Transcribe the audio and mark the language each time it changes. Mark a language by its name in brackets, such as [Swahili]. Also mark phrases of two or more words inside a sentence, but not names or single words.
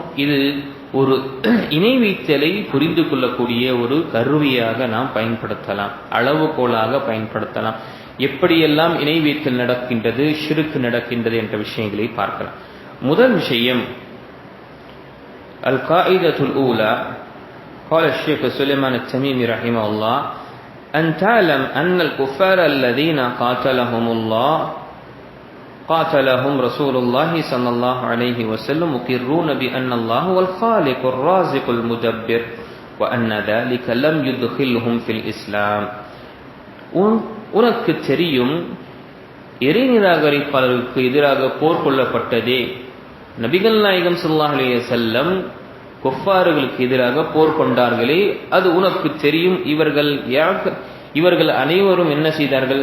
[Tamil] இது ஒரு இணை வைத்தலை புரிந்து கொள்ளக்கூடிய ஒரு கருவியாக நாம் பயன்படுத்தலாம், அளவுகோலாக பயன்படுத்தலாம். எப்படியெல்லாம் இணை வைத்தல் நடக்கின்றது, ஷிர்க் நடக்கின்றது என்ற விஷயங்களை பார்க்கலாம். முதல் விஷயம் [Arabic] القاعدة الأولى قال الشيخ سليمان التميمي رحمه الله أن تعلم أن الكفار الذين قاتلهم رسول الله صلى الله عليه وسلم مقرون بأن الله هو الخالق الرازق المدبر وأن ذلك لم يدخلهم في الإسلام. [Tamil] உனக்கு தெரியும், இறை நிராகரிப்பாளர்களுக்கு எதிராக போர் கொள்ளப்பட்டதே நபிகள் நாயகம் [Arabic] صلى الله عليه وسلم [Tamil] குஃபார்களுக்கு எதிராக போர் கொண்டார்களே அது உனக்கு தெரியும். இவர்கள் அனைவரும் என்ன செய்தார்கள்?